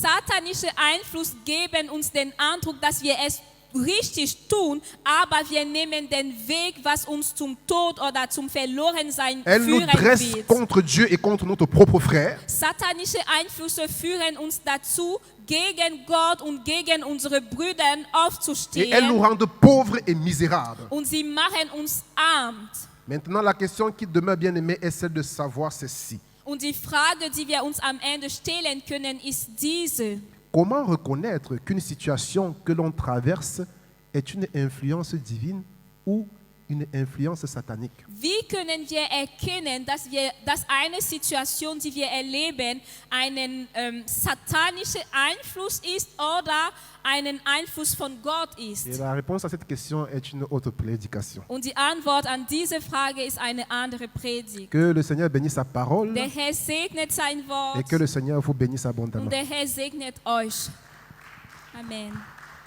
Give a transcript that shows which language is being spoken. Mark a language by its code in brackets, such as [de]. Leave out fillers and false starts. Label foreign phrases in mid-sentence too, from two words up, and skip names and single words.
[de] Satanische Einfluss geben uns den Eindruck, dass wir es richtig tun, aber wir nehmen den Weg, was uns zum Tod oder zum Verlorensein [fr] Elles nous [de] führen [fr] dressent [de] wird. [fr] contre Dieu et contre notre propre frère. [de] Satanische Einflüsse führen uns dazu, gegen Gott und gegen unsere Brüder [fr] Et elles nous [de] aufzustehen, [fr] rendent pauvres et misérables. [de] und sie machen uns arm. [fr] Maintenant, la question qui demeure bien aimée est celle de savoir ceci. [de] Und die Frage, die wir uns am Ende stellen können, ist diese. [fr] Comment reconnaître qu'une situation que l'on traverse est une influence divine ou une influence satanique? [de] Wie können wir erkennen, dass eine Situation, die wir erleben, einen satanischen Einfluss ist oder einen Einfluss von Gott ist? [fr] Et la réponse à cette question est une autre prédication. [de] Und die Antwort an diese Frage ist eine andere Predigt. [fr] Que le Seigneur bénisse sa parole [de] Der Herr segnet sein Wort [fr] et que le Seigneur vous bénisse [de] und [fr] abondamment. [de] der Herr segnet euch. Amen.